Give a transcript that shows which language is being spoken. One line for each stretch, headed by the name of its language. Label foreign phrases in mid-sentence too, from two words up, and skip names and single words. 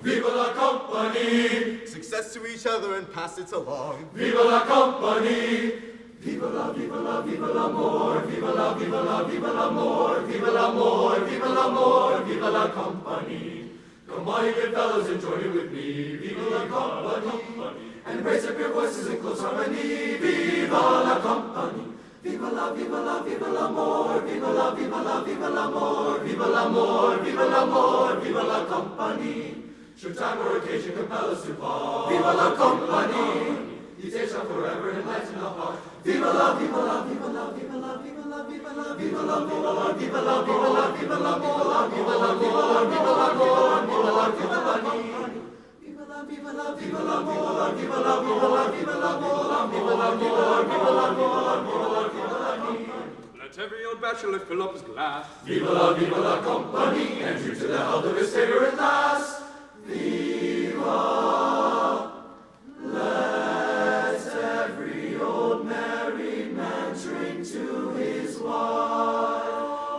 Italian: Viva la
English: company! Success to each other and pass it along.
Italian: Viva la
English: company!
Italian: Viva la, viva la, viva l'amor! Viva la, viva la, viva l'amor! Viva l'amor, viva l'amor! Viva la company!
English: Come on, you good fellows, and join in with me.
Italian: Viva la
English: company! And raise up your voices in close harmony.
Italian: Viva la
English: company!
Italian: Viva la, viva la, viva l'amor! Viva la, viva la, viva l'amor! Viva l'amor, viva l'amor! Viva la company!
English: Should time or occasion compel us to part,
Italian: viva la
English: company! These days shall forever enlighten the heart.
Italian: Viva la, viva la, viva la, viva la, viva la, viva la, viva la, viva la, viva la, viva la, viva la, viva la, viva la, viva la, viva la, viva la, viva la company! Viva la, viva la, viva l'amor! Viva la, viva la, viva l'amor! Viva la, viva la, viva l'amor! Viva la, viva la,
English: Let every old bachelor fill up his glass.
Italian: viva la
English: company! And drink to the health of his savior at last. Viva! Let every old married man drink to his wife.